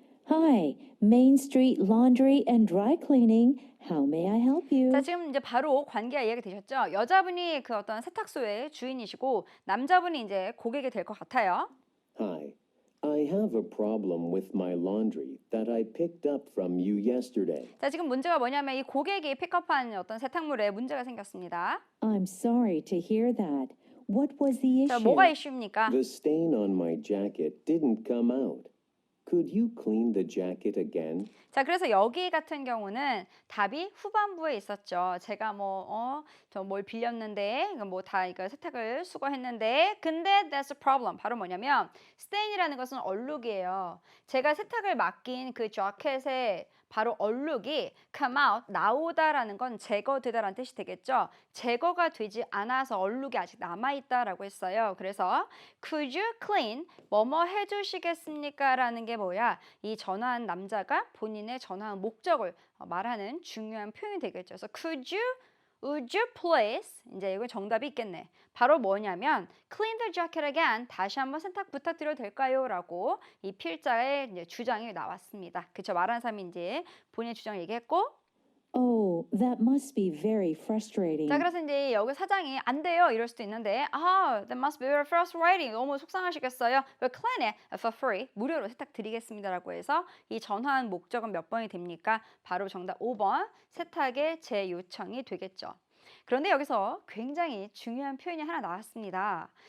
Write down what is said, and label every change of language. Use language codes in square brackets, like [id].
[en] Hi, Main Street Laundry and Dry Cleaning. How may I help you? [ko] 자, 지금 이제 바로 관계가 이해가 되셨죠? 여자분이 그 어떤 세탁소의 주인이시고 남자분이 이제 고객이 될 것 같아요. [en] Hi. I have a problem with my laundry that I picked up from you yesterday. [ko] 자, 지금 문제가 뭐냐면 이 고객이 픽업한 어떤 세탁물에 문제가 생겼습니다. [en] I'm sorry to hear that. What was the [ko] 자, [en] issue? [ko] 뭐가 이슈입니까? [en] The stain on my jacket didn't come out. Could you clean the jacket again? [ko] 자, 그래서 여기 같은 경우는 답이 후반부에 있었죠. 제가 저 뭘 빌렸는데, 뭐 다 이거 세탁을 수거했는데, 근데 [en] that's a problem. [ko] 바로 뭐냐면 stain이라는 것은 얼룩이에요. 제가 세탁을 맡긴 그 자켓에 바로 얼룩이 [en] come out, [ko] 나오다라는 건 제거되다라는 뜻이 되겠죠. 제거가 되지 않아서 얼룩이 아직 남아있다라고 했어요. 그래서 [en] could you clean, [ko] 뭐뭐 해주시겠습니까? 라는 게 뭐야? 이 전화한 남자가 본인의 전화한 목적을 말하는 중요한 표현이 되겠죠. 그래서 [en] would you please, [ko] 이제 이거 정답이 있겠네. 바로 뭐냐면 [en] clean the jacket again, [ko] 다시 한번 세탁 부탁드려도 될까요? 라고 이 필자의 이제 주장이 나왔습니다. 그쵸? 말하는 사람이 이제 본인의 주장을 얘기했고 [en] Oh, that must be very frustrating. [ko] 자, 그래서 이제 여기 사장이 안 돼요 이럴 수도 있는데 [en] that must be very frustrating. [ko] 너무 속상하시겠어요. [en] We'll clean it for free. [ko] 무료로 세탁 드리겠습니다라고 해서 이 전화한 목적은 몇 번이 됩니까? 바로 정답 5번 세탁의 재요청이 되겠죠. 그런데 여기서 굉장히 중요한 표현이 하나 나왔습니다.